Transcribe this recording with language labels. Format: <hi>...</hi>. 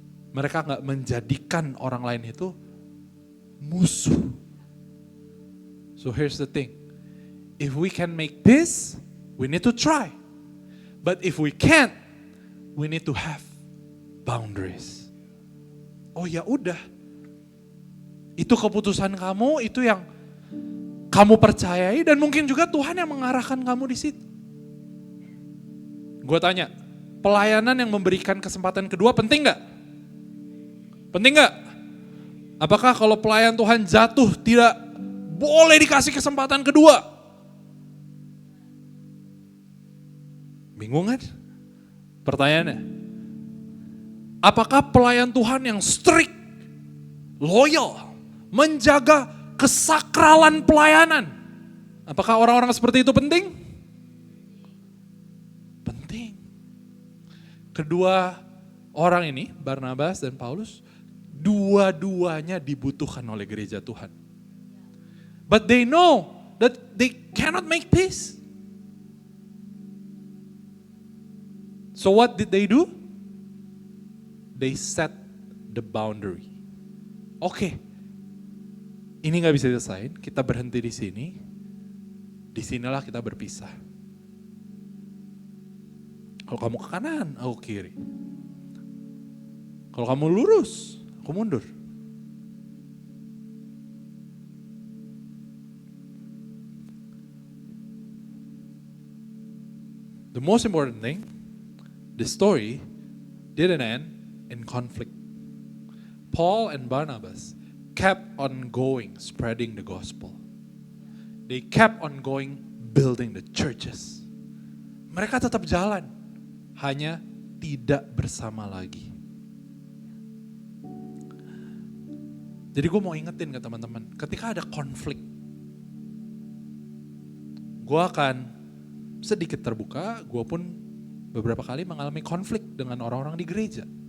<id>Mereka nggak menjadikan orang lain itu musuh.</id> <en>So here's the thing. If we can make peace, we need to try. But if we can't, we need to have boundaries.</en> <id>Oh ya udah. Itu keputusan kamu, itu yang kamu percayai dan mungkin juga Tuhan yang mengarahkan kamu di situ. Gue tanya, pelayanan yang memberikan kesempatan kedua penting gak? Penting gak? Apakah kalau pelayan Tuhan jatuh tidak boleh dikasih kesempatan kedua? Bingung kan? Pertanyaannya, apakah pelayan Tuhan yang strict, loyal, menjaga kesakralan pelayanan, apakah orang-orang seperti itu penting? Kedua orang ini, Barnabas dan Paulus, dua-duanya dibutuhkan oleh gereja Tuhan.</id> <en>But they know that they cannot make peace. So what did they do? They set the boundary.</en> <id>Oke, ini gak bisa diselesain, kita berhenti di sini. Disinilah kita berpisah. Kalau kamu ke kanan, aku kiri. Kalau kamu lurus, aku mundur.</id> <en>The most important thing, the story didn't end in conflict. Paul and Barnabas kept on going, spreading the gospel. They kept on going, building the churches.</en> <id>Mereka tetap jalan. Hanya tidak bersama lagi. Jadi gue mau ingetin ke teman-teman, ketika ada konflik, gue akan sedikit terbuka, gue pun beberapa kali mengalami konflik dengan orang-orang di gereja.</id>